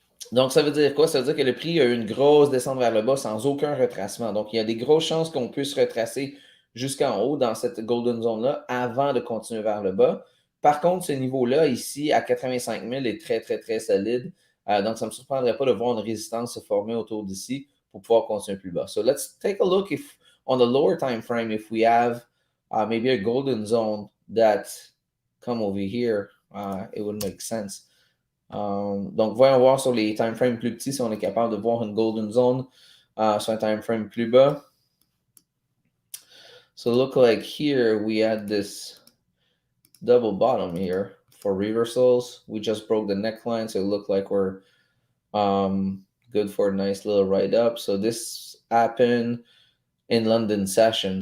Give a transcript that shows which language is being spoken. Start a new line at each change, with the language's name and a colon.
French: Donc, ça veut dire quoi? Ça veut dire que le prix a eu une grosse descente vers le bas sans aucun retracement. Donc, il y a des grosses chances qu'on puisse retracer jusqu'en haut dans cette golden zone-là avant de continuer vers le bas. Par contre, ce niveau-là, ici, à 85 000, est très, très, très solide. Donc, ça ne me surprendrait pas de voir une résistance se former autour d'ici pour pouvoir continuer plus bas.
English: So, let's take a look if on the lower time frame, if we have maybe a golden zone that come over here, it would make sense.
French: Donc, voyons voir sur les time frames plus petits si on est capable de voir une golden zone sur un time frame plus bas.
English: So look like here we had this double bottom here for reversals. We just broke the neckline, so it looked like we're good for a nice little ride up. So this happened in London session.